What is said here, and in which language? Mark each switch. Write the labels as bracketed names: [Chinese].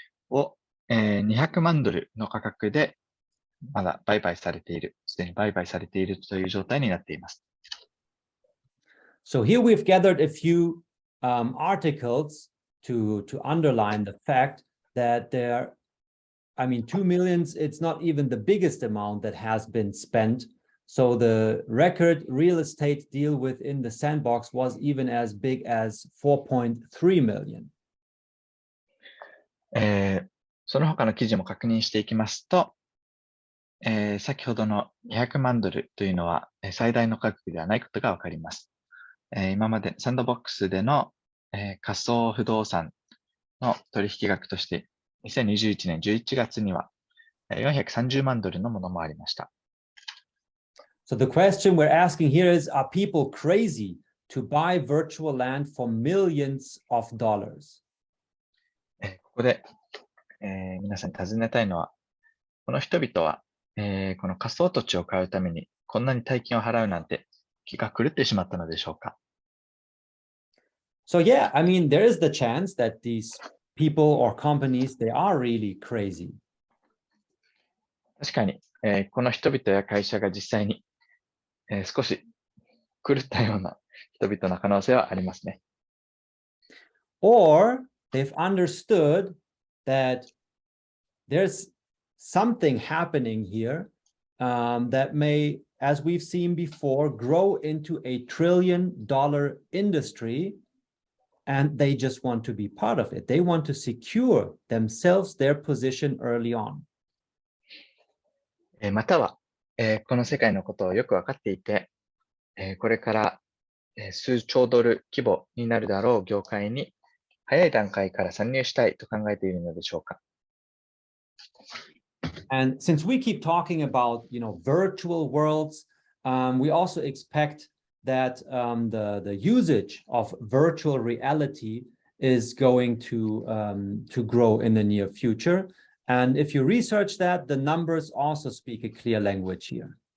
[Japanese] を、$200万の価格でまだすでに売買されているという状態になっています。 [English] So here we've gathered a few articles to underline the fact that $2 million, it's not even the biggest amount that has been spent. So the record real estate deal within the Sandbox was even as big as $4.3 million. [Japanese] その他の記事も確認していきますと、先ほどの$200万というのは最大の価格ではないことがわかります。今までサンドボックスでの、仮想不動産の取引額として2021年11月には$430万のものもありました。 [English] So the question we're asking here is, are people crazy to buy virtual land for millions of dollars? [Japanese] ここで、皆さんに尋ねたいのは、この人々は、この仮想土地を買うためにこんなに大金を払うなんて気が狂ってしまったのでしょうか。 [English] So yeah, there is the chance that these people or companies, they are really crazy. [Japanese] 確かに、この人々や会社が実際に、少し狂ったような人々の可能性はありますね。 [English] Or they've understood that there's something happening here that may, as we've seen before, grow into a $1 trillion industry, and they just want to be part of it. They want to secure themselves their position early on. [Japanese] または、この世界のことをよくわかっていて、これから、数兆ドル規模になるだろう業界に早い段階から参入したいと考えているのでしょうか。 [English] And since we keep talking about, virtual worlds, we also expect that the usage of virtual reality is going to grow in the near future. And if you research that, the numbers also speak a clear language here.